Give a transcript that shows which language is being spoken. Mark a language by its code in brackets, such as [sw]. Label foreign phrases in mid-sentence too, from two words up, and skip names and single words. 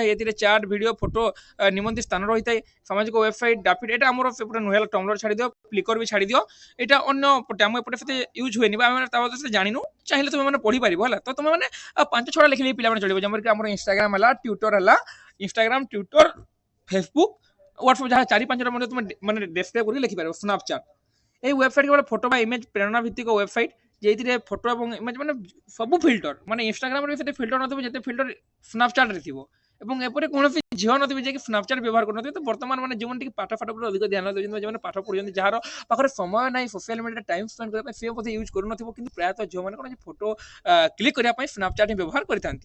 [or] ଏଥିରେ ଚାଟ୍ ଭିଡ଼ିଓ ଫଟୋ ନିମନ୍ତେ ସ୍ଥାନ ରହିଥାଏ। ସାମାଜିକ ୱେବସାଇଟ୍ ଡାଫିଡ୍ ଏଇଟା ଆମର ସେପଟେ ନୁହେଁ ଟମ୍ବଲର ଛାଡ଼ିଦିଅ ଫ୍ଲିକର ବି ଛାଡ଼ିଦିଅ ଏଇଟା ଅନ୍ୟ ପଟେ ଆମ ଏପଟେ ସେତେ ୟୁଜ୍ ହୁଏନି ବା ଆମେ ତା ବଦଳରେ ଜାଣିନୁ ଚାହିଁଲେ ତୁମେ ମାନେ ପଢ଼ିପାରିବ ହେଲା। ତ ତୁମେ ମାନେ 5-6ଟା ଲେଖିଲେ ପିଲାମାନେ ଚଳିବ ଯେପରିକି ଆମର ଇନଷ୍ଟାଗ୍ରାମ ହେଲା ଟ୍ୱିଟର ହେଲା ଇନଷ୍ଟାଗ୍ରାମ ଟ୍ୱିଟର ଫେସବୁକ୍ ହ୍ୱାଟ୍ସଆପ୍ ଯାହା 4-5ଟା ମଧ୍ୟ ତୁମେ ମାନେ ଡେସ୍କ୍ରାଇବ୍ କରିକି ଲେଖିପାରିବ। ସ୍ନାପଚାଟ୍ ଏଇ ୱେବସାଇଟ କେବଳ ଫଟୋ ବା ଇମେଜ ପ୍ରେରଣା ଭିତ୍ତିକ ୱେବସାଇଟ ଯେଉଁଥିରେ ଫଟୋ ଏବଂ ଇମେଜ ମାନେ ସବୁ ଫିଲ୍ଟର ମାନେ ଇନଷ୍ଟାଗ୍ରାମରେ ବି ସେତେ ଫିଲ୍ଟର ନଥିବ ଯେତେ ଫିଲ୍ଟର ସ୍ନାପଚାଟ୍ରେ ଥିବ ଏବଂ ଏପରି କୌଣସି ଝିଅ ନଥିବେ ଯିଏକି ସ୍ନାପଚାଟ୍ ବ୍ୟବହାର କରୁନଥିବେ। ତ ବର୍ତ୍ତମାନ ମାନେ ଯେଉଁମାନେ ଟିକେ ପାଠ ଉପରେ ଅଧିକ ଧ୍ୟାନ ଦେଉଛନ୍ତି ଯେଉଁମାନେ ପାଠ ପଢ଼ୁଛନ୍ତି ଯାହାର ପାଖରେ ସମୟ ନାହିଁ ସୋସିଆଲ ମିଡ଼ିଆରେ [en] time spend [or] କରିବା ପାଇଁ ସେ ବୋଧେ ୟୁଜ୍ କରୁନଥିବ କିନ୍ତୁ ପ୍ରାୟତଃ ଝିଅମାନେ କ'ଣ [en] photo click [or] କରିବା ପାଇଁ ସ୍ନାପଚାଟ୍ ହିଁ ବ୍ୟବହାର କରିଥାନ୍ତି।